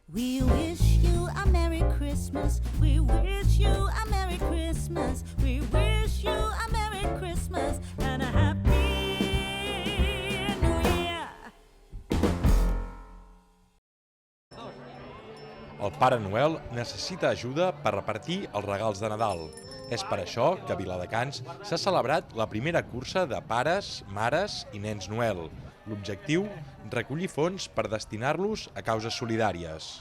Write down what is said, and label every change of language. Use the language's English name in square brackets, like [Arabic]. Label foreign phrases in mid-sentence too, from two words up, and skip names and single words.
[English] We wish you a Merry Christmas. We wish you a Merry Christmas. We wish you a Merry Christmas and a Happy New Year. [Catalan] El Pare Noel necessita ajuda per repartir els regals de Nadal. És per això que a Viladecans s'ha celebrat la primera cursa de pares, mares i nens Noel. L'objectiu, recollir fons per destinar-los a causes solidàries.